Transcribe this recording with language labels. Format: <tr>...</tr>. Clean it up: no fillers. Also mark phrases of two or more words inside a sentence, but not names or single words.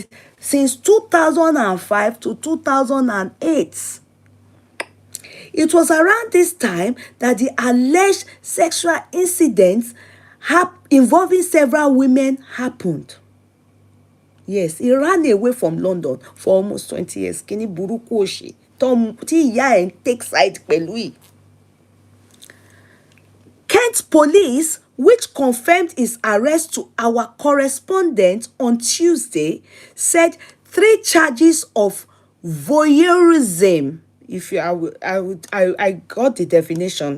<en>Since 2005 to 2008. It was around this time that the alleged sexual incidents involving several women happened. Yes, he ran away from London for almost 20 years.</en> <yo>Kini burúkú òṣì tí ìyá ẹ̀ ń</yo> <en>take side</en> <yo>pẹ̀lú ẹ̀.</yo> <en>Kent police, which confirmed his arrest to our correspondent on Tuesday, said 3 charges of voyeurism. If you, I got the definition.</en>